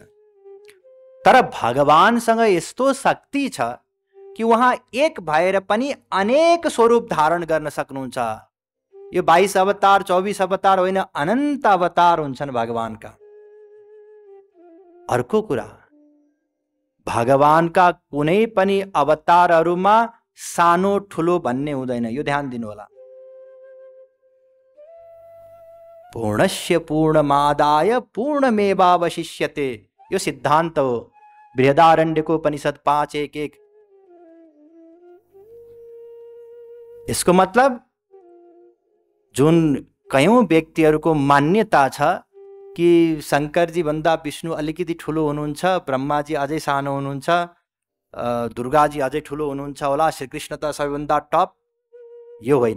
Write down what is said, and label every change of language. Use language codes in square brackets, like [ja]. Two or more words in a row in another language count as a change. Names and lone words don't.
[ne] तर भगवानसँग यस्तो शक्ति छ कि उहाँ एक भएर पनि अनेक स्वरूप धारण गर्न सक्नुहुन्छ। यो 22 अवतार 24 अवतार होइन, अनन्त अवतार हुन्छन् भगवानका। अर्को कुरा, भगवानका कुनै पनि अवतारहरूमा सानो ठुलो भन्ने हुँदैन। यो ध्यान दिनु होला। [sa] पूर्णस्य पूर्णमादाय पूर्णमेवावशिष्यते, [ne] यो सिद्धान्त हो। बृहदारण्यको उपनिषद 5:1-1। यसको मतलब जुन कयौं व्यक्तिहरूको मान्यता छ कि शंकरजी भन्दा विष्णु अलिकति ठुलो हुनुहुन्छ, ब्रह्माजी अझै सानो हुनुहुन्छ, दुर्गाजी अझै ठुलो हुनुहुन्छ होला, श्रीकृष्ण त सबैभन्दा टप, यो होइन।